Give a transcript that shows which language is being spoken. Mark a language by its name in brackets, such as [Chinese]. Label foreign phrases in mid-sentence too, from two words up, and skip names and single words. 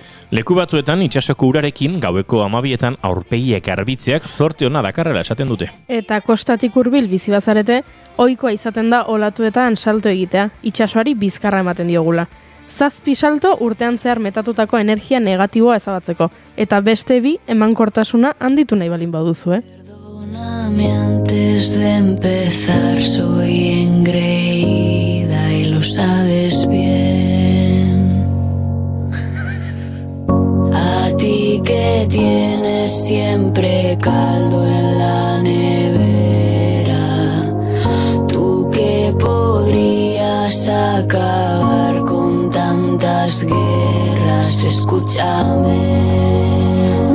[Basque] Leku batzuetan itsasoko urarekin gaueko 12etan aurpegiek garbitzeak zorte ona dakarrela esaten dute. Eta kostatik hurbil bizi bazarete, ohikoa izaten da olatuetan salto egitea, itsasoari bizkarra ematen diogula. 7 salto urtean zehar metatutako energia negatiboa ezabatzeko, eta beste 2 emankortasuna handitu nahi balin baduzu, [Spanish] Perdóname antes de empezar, soy engreída y lo sabes bien. A ti que tienes siempre caldo en la nevera, tú que podrías acabar con tantas guerras, escúchame.